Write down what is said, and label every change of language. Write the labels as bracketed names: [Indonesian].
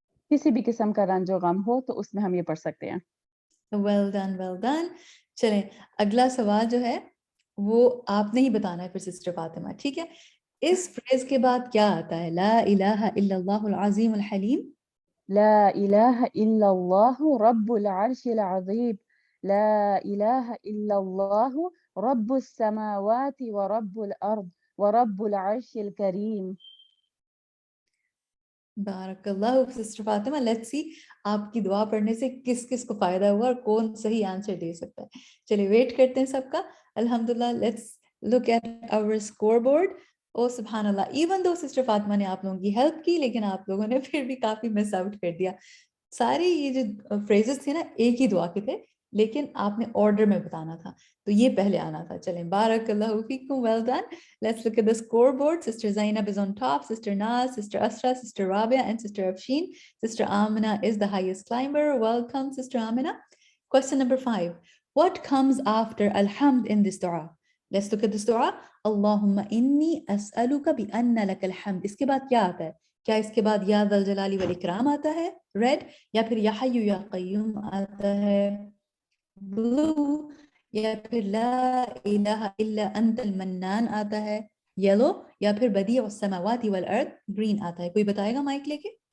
[Urdu] کسی بھی قسم کا رنج و غم ہو تو اس میں ہم یہ پڑھ سکتے ہیں. [English] Well done well done. [Urdu] چلیں اگلا سوال جو ہے وہ آپ نے ہی بتانا ہے پھر سسٹر فاطمہ, ٹھیک ہے. اس فریز کے بعد کیا آتا ہے؟ [Arabic] لا الہ الا اللہ العظیم الحلیم. لا إله إلا الله رب العرش العظيم. لا إله إلا الله رب السماوات ورب الأرض ورب العرش الكريم. [Urdu] بارک اللہ سسٹر فاطمہ. [English] let's see [Urdu] آپ کی دعا پڑھنے سے کس کس کو فائدہ ہوا اور کون صحیح آنسر دے سکتا ہے. چلیے ویٹ کرتے ہیں سب کا. الحمدللہ. [English] Let's look at our scoreboard. [Urdu] او سبحان اللہ, [English] even though [Urdu] سسٹر فاطمہ نے آپ لوگوں کی ہیلپ کی, لیکن آپ لوگوں نے پھر بھی کافی مس آؤٹ کر دیا. ساری یہ جو فریزز تھے نا ایک ہی دعا کے تھے, لیکن آپ نے آرڈر میں بتانا تھا, تو یہ پہلے آنا تھا. چلیں, بارک اللہ فیکم, [English] Well done. Let's look at the scoreboard. Sister Zainab is on top, Sister Naz, Sister Asra, Sister Rabia, and Sister Afshin. Sister Amina is the highest climber. Welcome, Sister Amina. Question number 5. What comes after alhamd in this dua? Let's look at this dua. [Arabic] Allahumma inni as'aluka bi anna laka alhamd. [Urdu] اس کے بعد کیا آتا ہے؟ کیا اس کے بعد [Arabic] یا ذا الجلال والاکرام [Urdu] آتا ہے ریڈ, یا پھر [Arabic] یا حی یا قیوم [Urdu] آتا ہے بلو, یا پھر [Arabic] لا الہ الا انت المنان [Urdu] آتا ہے یلو, یا پھر [Arabic] بدیع السماوات والارض [Urdu] گرین آتا ہے؟ کوئی بتائے گا مائک لے کے؟